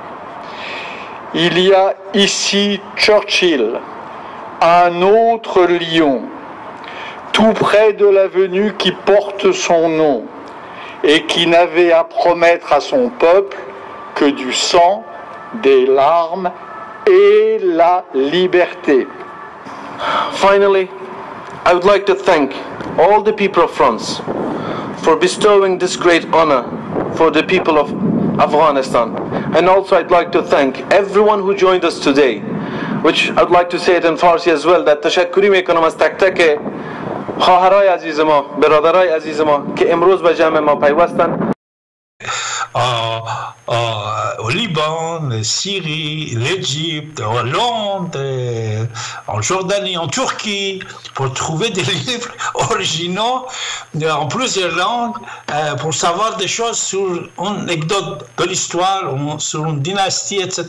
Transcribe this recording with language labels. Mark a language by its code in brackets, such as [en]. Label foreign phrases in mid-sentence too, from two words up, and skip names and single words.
[fr] Il y a ici Churchill, un autre lion, tout près de l'avenue qui porte son nom et qui n'avait à promettre à son peuple que du sang, des larmes et la liberté. [en] Finally, I would like to thank all the people of France for bestowing this great honor for the people of Afghanistan. And also I'd like to thank everyone who joined us today, which I'd like to say it in Farsi as well, that [fa] تشکری میکنم از تک تک خواهرای عزیز ما، برادرای عزیز ما که امروز به جمع ما پیوستند. [fr] Au Liban, Syrie, l'Égypte, en Hollande, en Jordanie, en Turquie, pour trouver des livres originaux en plusieurs langues, pour savoir des choses sur une anecdote de l'histoire, sur une dynastie, etc.